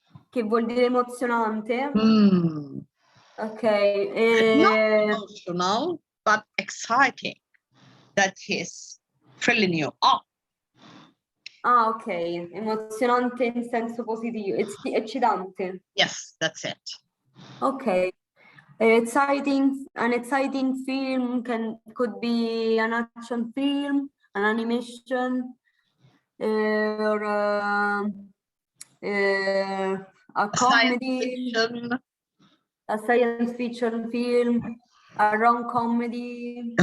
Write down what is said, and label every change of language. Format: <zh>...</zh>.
<it>Che vuol dire emozionante. Ok.</it> <en>Not emotional, but exciting. That is thrilling you up. Ah, ok.</en> <it>Emozionante in senso positivo. Eccitante.</it> <en>Yes, that's it. Okay. An exciting film could be an action film, an animation, or a comedy, a science fiction film, a rom-comedy.</en>